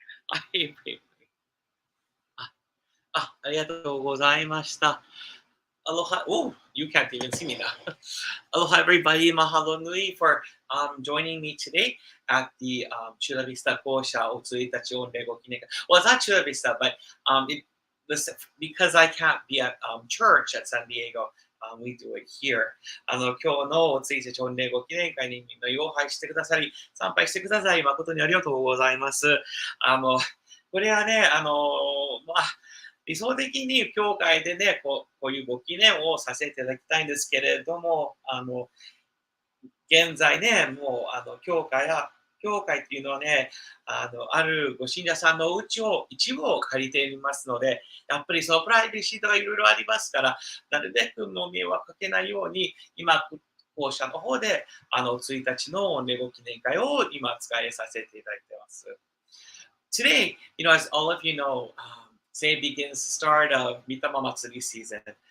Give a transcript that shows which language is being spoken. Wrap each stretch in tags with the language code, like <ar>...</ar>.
<ja>はい、ありがとうございました。</ja> <en>Aloha. Oh, you can't even see me now. Aloha, everybody. Mahalo nui for joining me today at the Chula Vista Kosha Otsuitachi Onre Gokineka. Well, it's not Chula Vista, but listen, because I can't be at church at San Diego, we do it here.</en> <ja>今日のおついたち御礼ご記念会にみんな要拝してくださり、参拝してくださり、誠にありがとうございます。これはね、まあ、理想的に教会でね、こういうご記念をさせていただきたいんですけれども、現在ね、もう教会っていうのはね、あるご信者さんの一部を借りていますので、やっぱりそのプライベシーとかいろいろありますから、なるべくも迷惑かけないように、今、校舎の方で、1日の御礼ご記念会を今使いさせていただいています。</ja> <en>Today, as all of you know, say begins the start of 御霊祭り season.</en>